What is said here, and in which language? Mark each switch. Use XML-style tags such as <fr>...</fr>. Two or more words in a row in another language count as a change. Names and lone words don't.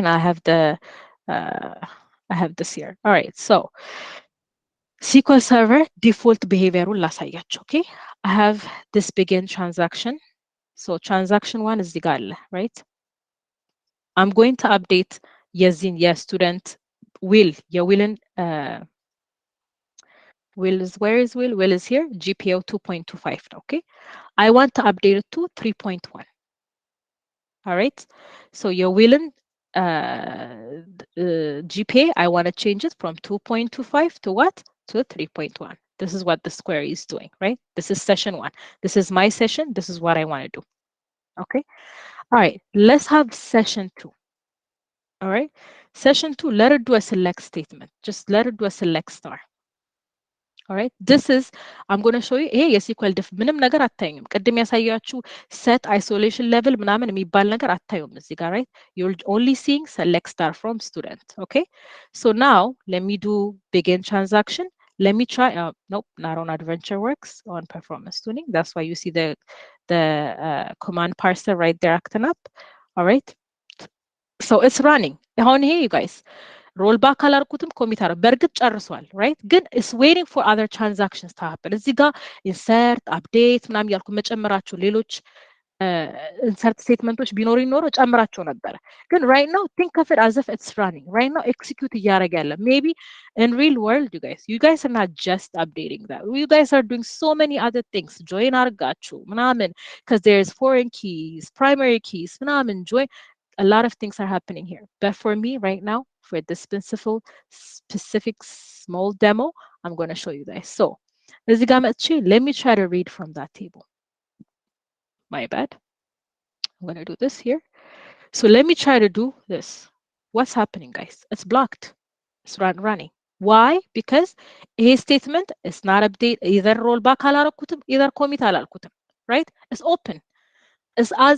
<en>Now I have I have this here. All right. So SQL Server default behavior</en> <am>ላሳያችሁ.</am> <en>Okay. I have this begin transaction. So transaction 1 is the gal, right? I'm going to update</en> <am>የዚህን የስቱደንት</am> <en>will የwillን will is where is will is here GPA 2.25 okay I want to update it to 3.1 all right so your willin GPA I want to change it from 2.25 to what to 3.1 this is what this query is doing right this is session 1 this is my session this is what I want to do okay all right let's have session 2 all right session 2 let it do a select statement just let it do a select star all right this is I'm going to show you</en> <am>ይሄ የSQL diff ምንም ነገር አታዩም ቅድም ያሳያችሁ</am> <en>set isolation level</en> <am>ምናምን የሚባል ነገር አታዩም እዚህ ጋር</am> <en>right you're only seeing select star from student okay so now let me do begin transaction let me try nope not on adventure works on performance tuning that's why you see the command parser right there acting up all right so it's running</en> <am>አሁን ይሄ</am> <en>you guys rollback</en> <am>አላርኩትም ኮሚት አረ በርግጥ ጨርሷል</am> <en>right ግን is waiting for other transactions to happen</en> <am>እዚህ ጋር</am> <en>insert update ምናምን</en> <am>ያልኩ መጨመራቸው ሌሎች</am> <en>insert statemenቶች</en> <am>ቢኖሩ ይኖሩ ጨምራቸው ነበር ግን</am> <en>right now think of it as if it's running right now execute</en> <am>እያደረገ ያለ</am> <en>maybe in real world you guys are not just updating that you guys are doing so many other things join</en> <am>አርጋችሁ ምናምን</am> <en>because there's foreign keys primary keys ምናምን join a lot of things are happening here but for me right now for this specific small demo I'm going to show you guys so let me try to read from that table my bad I'm going to do this here so let me try to do this what's happening guys it's blocked it's running why because a statement is not update either rollback አላረኩትም either commit አላልኩትም right it's open it's as</en>